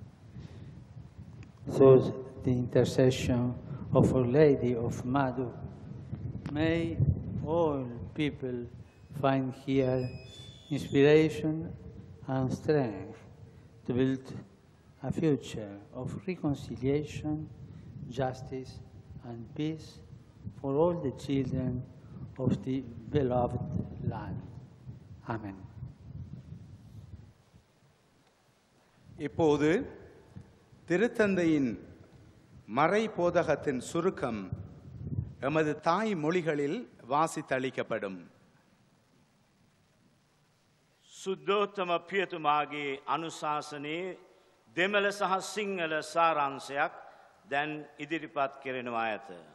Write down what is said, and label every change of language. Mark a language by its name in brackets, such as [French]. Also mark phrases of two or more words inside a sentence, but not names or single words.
[English] Through the intercession of Our Lady of Madhu, may all people find here inspiration and strength to build a future of reconciliation, justice, and peace for all the children of the beloved land. Amen. [Tamil] இப்போது திருத்தந்தையின் மறை போதகத்தின் சுருக்கம் எமது தாய் மொழிகளில் வாசித்தளிக்கப்படும். [Sinhala] සුද්ධෝත්තම පියතුමාගේ අනුශාසනයේ දෙමළ සහ සිංහල සාරාංශයක් දැන් ඉදිරිපත් කෙරෙනවා ඇත.